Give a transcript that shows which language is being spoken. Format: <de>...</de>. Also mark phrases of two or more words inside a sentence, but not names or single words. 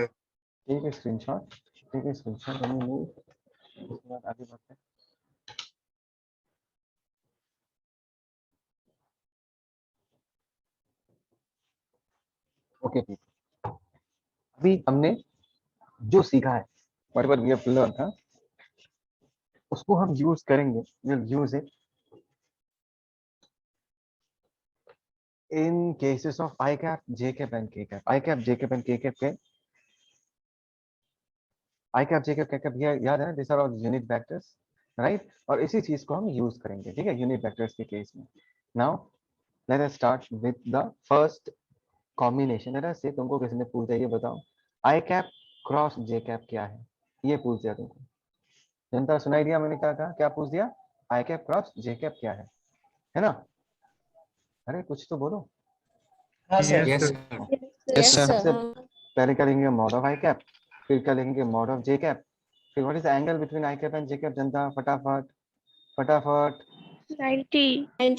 <hi>ठीक है स्क्रीनशॉट, ठीक है स्क्रीनशॉट, उसके बाद आगे बढ़ते हैं।</hi> <en>okay people,</en> <hi>अभी हमने जो सीखा है,</hi> <en>whatever we have learned,</en> <hi>हाँ, उसको हम यूज करेंगे,</hi> <en>we'll use it in cases of I cap, J cap and K cap. I cap, J cap and K cap के I cap, J cap, K cap</en> <hi>ये याद है ना,</hi> <en>these are all unit vectors, right?</en> <hi>और इसी चीज को हम यूज करेंगे, ठीक है,</hi> <en>unit vectors</en> <hi>के केस में।</hi> <en>now let us start with the first combination. let us say</en> <hi>तुमको किसी ने पूछा ये बताओ</hi> <en>I cap cross J cap</en> <hi>क्या है, ये पूछ दिया तुमको। जनता सुनाई दिया मैंने क्या कहा, क्या पूछ दिया,</hi> <en>I cap cross J cap</en> <hi>क्या है ना। अरे कुछ तो बोलो। हाँ सर।</hi> <en>Yes, sir. Yes,</en> <hi>तो</hi> <en>sir.</en> <hi>सबसे पहले क्या लेंगे,</hi> <en>mod of I cap,</en> <hi>फिर क्या लेंगे,</hi> <en>mod of J cap, फिर what is the angle between I cap and J cap.</en> <hi>जनता फटाफट फटाफट। 90. 90</hi>